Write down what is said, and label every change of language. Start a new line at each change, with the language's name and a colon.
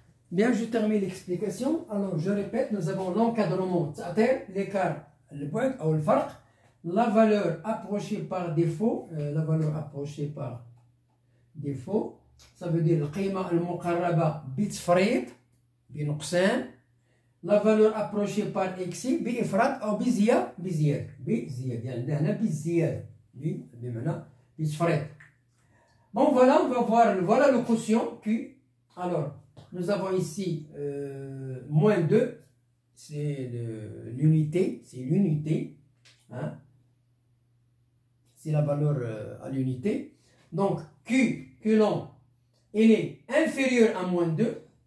French: Bien, je termine l'explication. Alors, je répète, nous avons l'encadrement, c'est-à-dire l'écart, le point ou le farq. La valeur approchée par défaut, la valeur approchée par défaut, ça veut dire
Arabic: القيمة المقربة بتفريط بنقصان.
French: La valeur approchée par excès
Arabic: بإفراط أو بزيادة يعني هنا بالزيادة بمعنى بتفريط.
French: Bon voilà, on va voir, voilà le quotient Q. Alors, nous avons ici moins 2, c'est l'unité, hein? C'est la valeur à l'unité. Donc, Q long, il est inférieur à moins 2.